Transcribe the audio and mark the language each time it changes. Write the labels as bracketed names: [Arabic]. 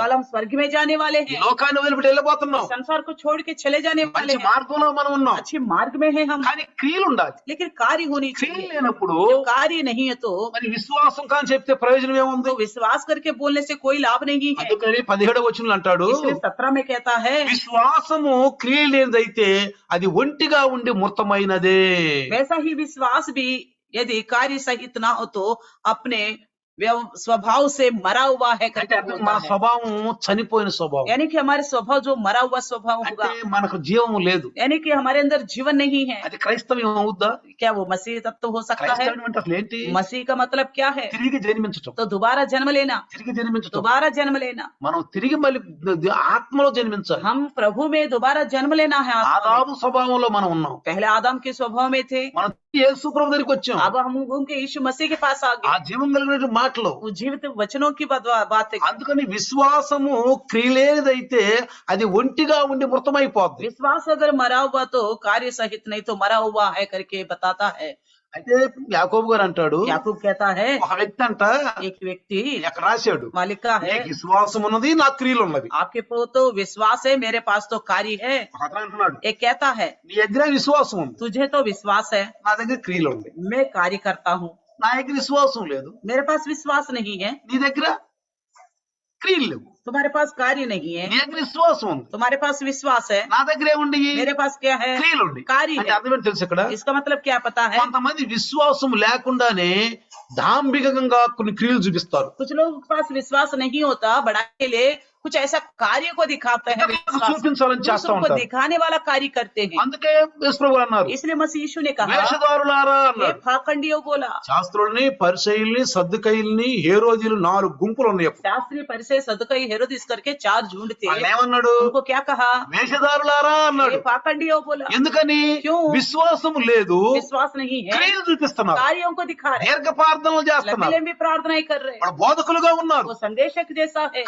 [Hindi] कल हम स्वर्ग में जाने वाले [Telugu] ఈ [Hindi] हैं, [Telugu] లోకాన్ని వదిలిపెట్టి వెళ్ళబోతున్నాం, [Hindi] संसार को छोड़ के चले जाने वाले [Telugu] మంచి [Hindi] हैं, [Telugu] మార్గంలో మనం ఉన్నాం, [Hindi] अच्छे मार्ग में है हम, [Telugu] కానీ క్రియలు ఉండాలి. [Hindi] लेकिन कार्य होनी [Telugu] క్రియలు [Hindi] चाहिए। [Telugu] లేనప్పుడు [Hindi] जब कार्य नहीं है तो [Telugu] మరి విశ్వాసం కానీ చెప్తే ప్రయోజనం ఏముంది? [Hindi] विश्वास करके बोलने से कोई लाभ नहीं है। [Telugu] అందుకని 17వ వచనంలో అంటాడు, [Hindi] इसलिए 17 में कहता है, [Telugu] విశ్వాసము క్రియ లేనిదైతే అది ఒంటిగా ఉండి మృతమైనదే. [Hindi] वैसा ही विश्वास भी यदि कार्य सहित ना हो तो अपने स्वभाव से मरा हुआ है [Telugu] అంటే [Hindi] करके [Telugu] అర్థం [Hindi] बोलता [Telugu] మన [Hindi] है। [Telugu] స్వభావం చనిపోయిన స్వభావం, [Hindi] यानी कि हमारे स्वभाव जो मरा हुआ स्वभाव [Telugu] అంటే [Hindi] होगा, [Telugu] మనకు జీవం లేదు. [Hindi] यानी कि हमारे अंदर जीवन नहीं है। [Telugu] అది క్రైస్తవ్యం అవుద్దా? [Hindi] क्या वो मसीह तत्व हो सकता है? [Telugu] క్రైస్తవ్యం అంటే అసలు ఏంటి? [Hindi] मसीह का मतलब क्या है? [Telugu] తిరిగి జన్మించటం. [Hindi] तो दोबारा जन्म लेना, [Telugu] తిరిగి జన్మించటం. [Hindi] दोबारा जन्म लेना। [Telugu] మనం తిరిగి మళ్ళీ ఆత్మలో జన్మించాలి. [Hindi] हम प्रभु में दोबारा जन्म लेना है। आत्मा में। [Telugu] ఆదాము స్వభావంలో మనం ఉన్నాం. [Hindi] पहले आदम के स्वभाव में थे, [Telugu] మనం యేసు ప్రభు దగ్గరికి వచ్చాం. [Hindi] अब हम उनके यीशु मसीह के पास आ [Telugu] ఆ [Hindi] गए। [Telugu] జీవం కలిగిన మాటలు. [Hindi] वो जीवित वचनों की बातें। [Telugu] అందుకని విశ్వాసము క్రియలేనిదైతే అది ఒంటిగా ఉండి మృతమైపోద్ది. [Hindi] विश्वास अगर मरा हुआ तो कार्य सहित नहीं तो मरा हुआ है करके बताता है। [Telugu] అయితే యాకోబు గారు అంటాడు, [Hindi] याकूब कहता है, [Telugu] ఒక వ్యక్తి అంట [Hindi] एक व्यक्ति [Telugu] ఎక్కడ రాశాడు, [Hindi] मालिका है, [Telugu] నీకు విశ్వాసం ఉన్నది, నా క్రియలు ఉన్నది. [Hindi] आपके पास तो विश्वास है, मेरे पास तो कार्य है। [Telugu] ఒక అతను అంటున్నాడు, [Hindi] एक कहता है, [Telugu] నీ దగ్గర విశ్వాసం ఉంది, [Hindi] तुझे तो विश्वास है, [Telugu] నా దగ్గర క్రియలు ఉంది. [Hindi] मैं कार्य करता हूँ। [Telugu] నా దగ్గర విశ్వాసం లేదు, [Hindi] मेरे पास विश्वास नहीं है, [Telugu] నీ దగ్గర క్రియలు లేవు. [Hindi] तुम्हारे पास कार्य नहीं है। [Telugu] నీ దగ్గర విశ్వాసం ఉంది, [Hindi] तुम्हारे पास विश्वास है, [Telugu] నా దగ్గర ఏముండి [Hindi] मेरे पास क्या है? [Telugu] క్రియలు ఉండి. [Hindi] कार्य [Telugu] అంటే [Hindi] है। [Telugu] అర్థం ఏంటి తెలుసు? ఇక్కడ [Hindi] इसका मतलब क्या पता है? [Telugu] కొంతమంది విశ్వాసం లేకుండానే దాంభికంగా కొన్ని క్రియలు చూపిస్తారు. [Hindi] कुछ लोगों के पास विश्वास नहीं होता, बढ़ाने के लिए कुछ ऐसा कार्य को दिखाते हैं, विश्वास [Telugu] చూపించాలని చేస్తా [Hindi] दूसरों को [Telugu] ఉంటారు. [Hindi] दिखाने वाला कार्य करते हैं। [Telugu] అందుకే యేసు ప్రభువు అన్నారు, [Hindi] इसलिए मसीह यीशु ने कहा, [Telugu] వేషధారులారా [Hindi] ये [Telugu] అన్నాడు. [Hindi] फाकंडियों बोला, [Telugu] శాస్త్రుల్ని, పరిసయ్యుల్ని, సద్దుకయ్యుల్ని, హేరోదీయులు 4 గుంపులు ఉన్నాయి. [Hindi] शास्त्री परिसय सदुकई हेरोदिस करके 4 झुंड थे। [Telugu] వాళ్ళు ఏమన్నాడు? [Hindi] उनको क्या कहा? [Telugu] వేషధారులారా [Hindi] ये [Telugu] అన్నాడు. [Hindi] फाकंडियों बोला। [Telugu] ఎందుకని? [Hindi] क्यों? [Telugu] విశ్వాసం లేదు, [Hindi] विश्वास नहीं है, [Telugu] క్రియలు చూపిస్తున్నారు, [Hindi] कार्यों को दिखा रहे, [Telugu] దీర్ఘ ప్రార్థనలు [Hindi] लंबी [Telugu] చేస్తున్నారు, [Hindi] लंबी प्रार्थनाएं कर रहे, [Telugu] వాళ్ళు బోధకులుగా ఉన్నారు, [Hindi] वो संदेशक जैसा है,